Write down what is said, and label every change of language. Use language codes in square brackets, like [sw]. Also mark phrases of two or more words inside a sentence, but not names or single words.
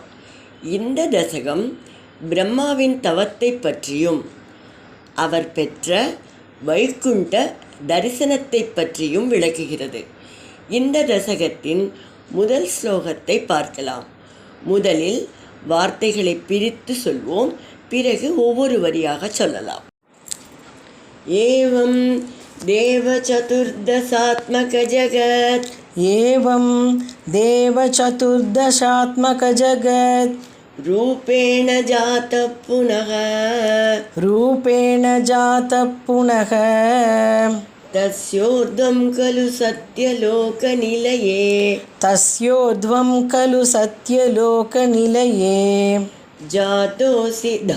[ta] இந்த தசகம் பிரம்மாவின் தவத்தை பற்றியும் அவர் பெற்ற வைகுண்ட தரிசனத்தை பற்றியும் விளக்குகிறது. இந்த தசகத்தின் முதல் ஸ்லோகத்தை பார்க்கலாம். முதலில் வார்த்தைகளை பிரித்து சொல்வோம், பிறகு ஒவ்வொரு வரியாக சொல்லலாம். [sa] ஏவம் देवचतुर्दशात्मक जगत् एवं देवचतुर्दशात्मक जगत् रूपेण जातः पुनः तस्योर्ध्वं खलु सत्यलोकनिलये जातोऽसि